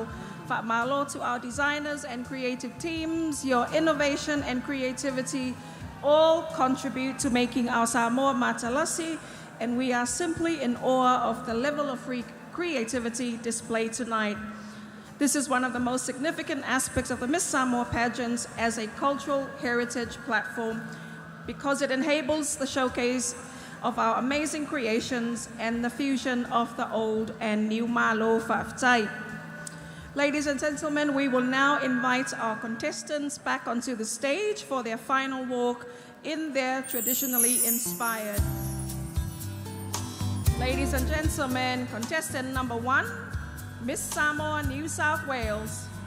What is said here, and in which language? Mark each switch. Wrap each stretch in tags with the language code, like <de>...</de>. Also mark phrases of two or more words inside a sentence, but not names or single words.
<en>Whaamalo to our designers and creative teams, your innovation and creativity all contribute to making our Samoa matalasi, and we are simply in awe of the level of creativity displayed tonight. This is one of the most significant aspects of the Miss Samoa pageants as a cultural heritage platform, because it enables the showcase of our amazing creations and the fusion of the old and new</en> <sm>malo whaafetai.</sm> <en>Ladies and gentlemen, we will now invite our contestants back onto the stage for their final walk in their traditionally inspired. Ladies and gentlemen, contestant number 1, Miss Samoa, New South Wales.</en>